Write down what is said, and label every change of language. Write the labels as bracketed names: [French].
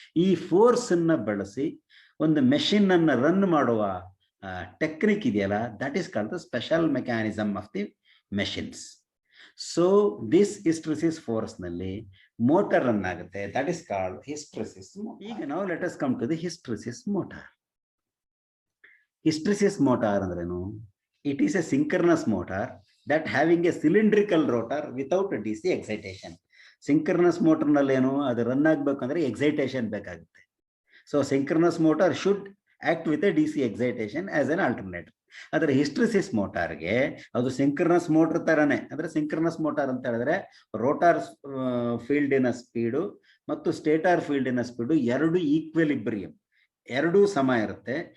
[Kannada] ಈ ಫೋರ್ಸ್ ಅನ್ನ ಬಳಸಿ ಒಂದು ಮೆಷಿನ್ ಅನ್ನ ರನ್ ಮಾಡುವ ಟೆಕ್ನಿಕ್ ಇದೆಯಲ್ಲ, [English] That is called the special mechanism of the machines. So this hysteresis force ನಲ್ಲಿ motor run ಆಗುತ್ತೆ, that is called hysteresis. [Kannada] ಈಗ ನಾವು [English] Let us come to the hysteresis motor. Hysteresis motor [Kannada] ಅಂದ್ರೇನು? [English] It is a synchronous motor that having a cylindrical rotor without a DC excitation. [Kannada] Synchronous motor ನಲ್ಲಿ ಏನು, ಅದು run ಆಗಬೇಕಂದ್ರೆ excitation ಬೇಕಾಗುತ್ತೆ. [English] So synchronous motor should act with a DC excitation as an alternator. [Kannada] ಆದರೆ ಹಿಸ್ಟ್ರಿಸಿಸ್ ಮೋಟಾರ್ಗೆ ಅದು synchronous motor ತರನೇ. ಅಂದ್ರೆ synchronous motor ಅಂತ ಹೇಳಿದ್ರೆ ರೋಟಾರ್ ಫೀಲ್ಡಿನ ಸ್ಪೀಡು ಮತ್ತು ಸ್ಟೇಟಾರ್ ಫೀಲ್ಡಿನ ಸ್ಪೀಡು ಎರಡು ಈಕ್ವಿಲಿಬ್ರಿಯಂ, ಎರಡೂ ಸಮ ಇರುತ್ತೆ.